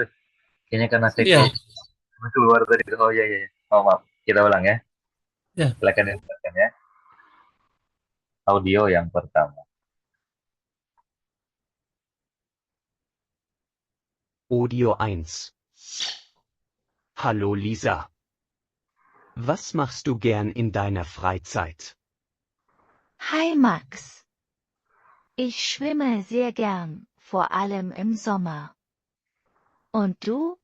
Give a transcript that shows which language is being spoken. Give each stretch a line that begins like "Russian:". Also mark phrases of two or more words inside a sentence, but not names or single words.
Indonesian: Kayaknya karena saya Iya, keluar tadi. Oh, iya, iya, iya. Oh, maaf. Kita ulang ya. ya. Silakan didengarkan ya. Audio yang pertama. Audio 1.
German: Hallo Lisa. Was machst du gern in deiner Freizeit? Hi Max. Ich schwimme sehr gern, vor allem im Sommer. Und du?